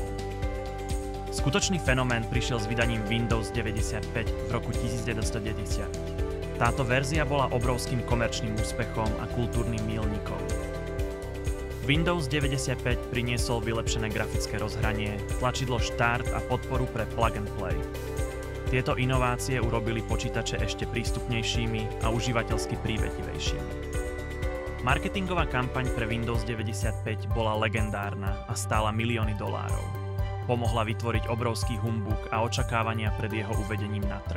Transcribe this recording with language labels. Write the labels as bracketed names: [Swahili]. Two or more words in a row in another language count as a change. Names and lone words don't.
[Slovak] Skutočný fenomén prišiel s vydaním Windows 95 v roku 1990. Táto verzia bola obrovským komerčným úspechom a kultúrnym míľnikom. Windows 95 priniesol vylepšené grafické rozhranie, tlačidlo Štart a podporu pre [English] plug and play. [Slovak] Tieto inovácie urobili počítače ešte prístupnejšími a užívateľsky prívetivejšími. Marketingová kampaň pre Windows 95 bola legendárna a stála milióny dolárov. Pomohla vytvoriť obrovský humbuk a očakávania pred jeho uvedením na trh.